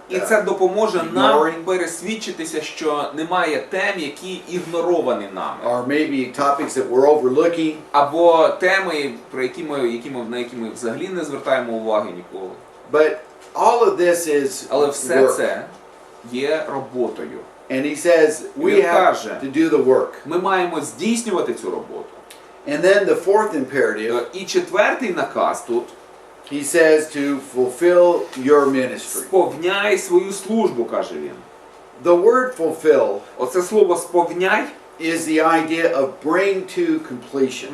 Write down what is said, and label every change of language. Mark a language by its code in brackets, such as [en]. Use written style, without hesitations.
[uk] І це допоможе нам [en] ignoring, [uk] пересвідчитися, що немає тем, які ігноровані нами. [en] or maybe topics that we're overlooking. [uk] Або теми, на які ми взагалі не звертаємо уваги ніколи. [en] But all of this is [uk] Але все [en] work. [uk] це є роботою. [en] And he says we [uk] Він [en] have [uk] каже, [en] to do the work. [uk] Ми маємо здійснювати цю роботу. [en] And then the fourth imperative, [uk] І четвертий наказ тут [en] he says to fulfill your ministry. [uk] сповняй свою службу, каже він. [en] The word fulfill [uk] Оце слово сповняй [en] is the idea of bring to completion.